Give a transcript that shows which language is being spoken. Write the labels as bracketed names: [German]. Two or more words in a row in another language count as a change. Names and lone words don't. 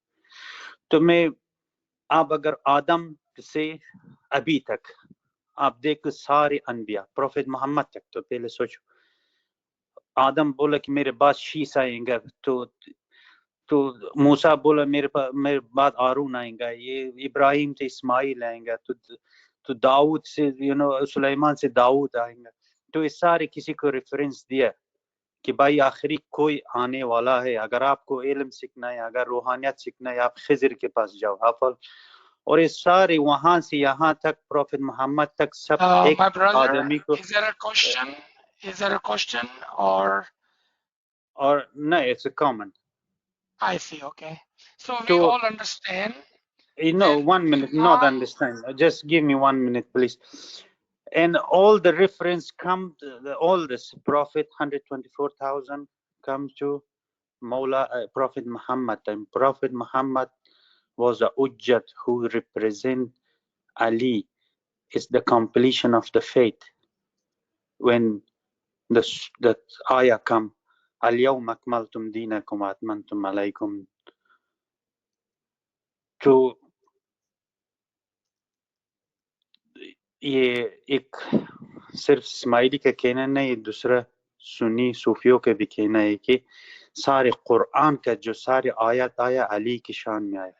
[Hindi] तो मैं आप अगर आदम से अभी तक आप देखो सारे अनबिया प्रोफेट मोहम्मद तक, तो पहले सोचो आदम बोला कि मेरे बाद शीश आएगा, तो मूसा बोला मेरे बाद हारून आएगा, ये इब्राहिम से इस्माइल आएगा, तो दाऊद से सुलेमान से दाऊद आएगा. तो इस सारे किसी को रेफरेंस दिया कि भाई आखिरी कोई आने वाला है. अगर आपको इल्म सीखना है, अगर रूहानियत सीखना है, आप खिज़र के पास जाओ. आप और ये सारे वहां से यहाँ तक प्रोफेट मोहम्मद तक सब एक आदमी को. [English] Is there a question or no, it's a common. I see. Okay, so we all understand. No, 1 minute, not understand. Just give me 1 minute, please. And all the reference come, all this Prophet 124,000 come to Mawla Prophet Muhammad. And Prophet Muhammad was a Ujjat who represent Ali. It's the completion of the faith. When the ayah come, [Arabic] اليوم أكملتم دينكم وأتممتم عليكم. [Hindi] तो ये एक सिर्फ इस्माइली का कहना नहीं, दूसरा सुन्नी सूफियों का भी कहना है कि सारे कुरान का जो सारे आयत आया अली की शान में आया.